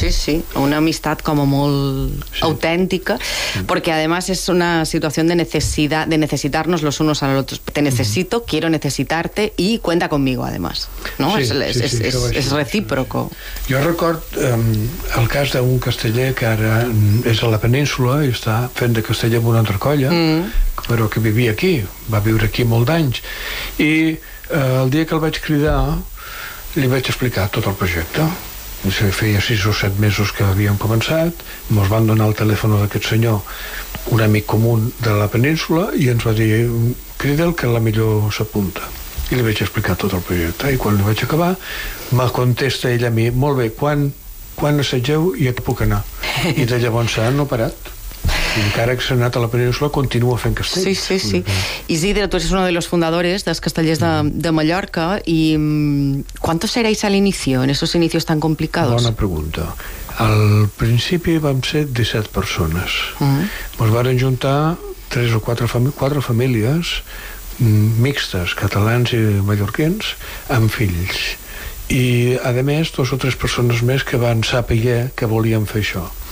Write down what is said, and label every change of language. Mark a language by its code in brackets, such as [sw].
[ca] Sí, sí, una amistat com a molt sí, autèntica, perquè a més és una situació de necessitat, de necessitar-nos [es] los unos a los otros. Te necesito, quiero necesitarte y cuenta conmigo, además, ¿no? Sí, [ca] és recíproco. Jo record el cas d'un casteller que ara és a la península i està fent de casteller amb una altra colla, però que vivia aquí, va viure aquí molt d'anys, i el dia que el vaig cridar li vaig explicar tot el projecte. Feia 6 o 7 mesos que havíem començat, ens van donar el telèfon d'aquest senyor, un amic comú de la península, i ens va dir, crida'l, que la millor s'apunta. I li vaig explicar tot el projecte, i quan li vaig acabar me contesta ell a mi, molt bé, quan assetgeu i ja puc anar. I de llavors s'han operat. I encara que s'ha anat a la península, continua fent castells. [es] Sí, sí, sí. Isidre, tu eres uno de los fundadores dels castellers de Mallorca. ¿Y cuántos erais al inicio, en esos inicios tan complicados? [ca] Bona pregunta. Al principi vam ser 17 persones. Ens van juntar 3 o 4 famílies mixtes, catalans i mallorquins, amb fills. I, a més, 2 o 3 persones més que van saber que volien fer això.